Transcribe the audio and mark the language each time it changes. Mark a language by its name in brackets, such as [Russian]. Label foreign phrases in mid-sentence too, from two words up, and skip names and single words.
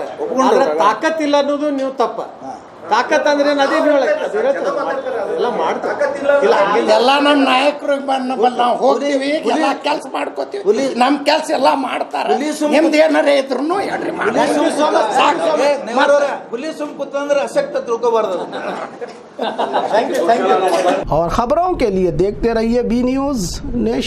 [Kannada] ಆದ್ರೆ ತಾಕತ್ ಇಲ್ಲ ಅನ್ನೋದು ನೀವು ತಪ್ಪ. ತಾಕತ್ ಅಂದ್ರೆ ಅದೇ ಎಲ್ಲ ಮಾಡ್ತಾರೆ. ಇಲ್ಲ ಹಂಗಿಲ್ಲ. ಎಲ್ಲ ನಮ್ಮ ನಾಯಕರು ನಾವು ಹೋಗ್ತೀವಿ, ಎಲ್ಲ ಕೆಲಸ ಮಾಡ್ಕೋತೀವಿ, ನಮ್ಮ ಕೆಲಸ ಎಲ್ಲ ಮಾಡ್ತಾರೆ. ನಿಮ್ದು ಏನಾರ ಇದ್ರು ಹೇಳ್ರಿ ಹುಲಿ ಸುಮ್ ಕೂತಂದ್ರೆ ಅಸಕ್ತ ತಿಳ್ಕೊಬಾರ್ದು. [Hindi] और खबरों के लिए देखते रहिए बी न्यूज़ नेशन।